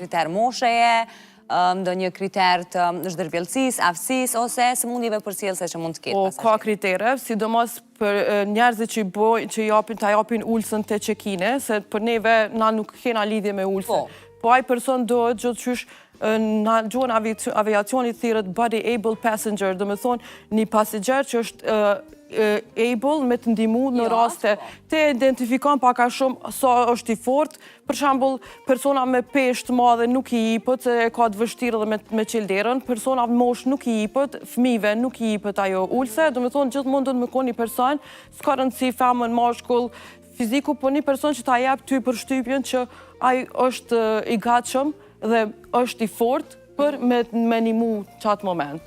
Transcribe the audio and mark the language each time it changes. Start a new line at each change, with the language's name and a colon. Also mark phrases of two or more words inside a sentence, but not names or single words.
Albanian: Pra, ndonjë kriter mosheje, ndonjë kriter të zhdërvjelësisë, aftësisë, ose sëmundjeve përcjellëse që mund të ketë pasazheri? Ka kritere, sidomos për njerëzit që japin ulsën të çekine, se për neve na nuk kena lidhje me ulsën. Po ai person do gjithçysh në gjuhën aviacionit thirret
English: body able passenger,
Albanian: do me thonë një pasigjer që është able me të ndihmu në raste të identifikon pak a shumë sa është i fortë. Për shembull, persona me peshë të madhe nuk i jepet, se ka të vështirë edhe me qelderën, persona me moshë nuk i jepet, fëmijëve nuk i jepet ajo ulse, do me thonë gjithmonë do të më konë një person, s'ka rëndësi femën, mashkull, fiziku, po një person që ta jep ty përshtypjen që ai është i gatshëm dhe është i fortë për me nimu qatë moment.